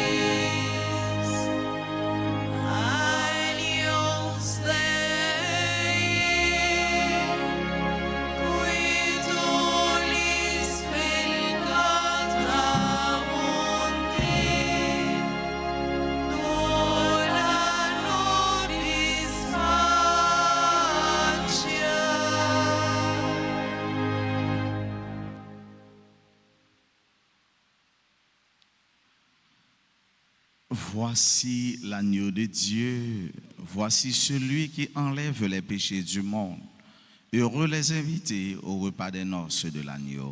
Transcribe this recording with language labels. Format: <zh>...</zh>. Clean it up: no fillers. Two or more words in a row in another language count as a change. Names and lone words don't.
<la>Agnus Dei, qui tollis peccata mundi, dona nobis pacia.</la> <fr>Voici l'agneau de Dieu, voici celui qui enlève les péchés du monde. Heureux les invités au repas des noces de l'agneau.</fr>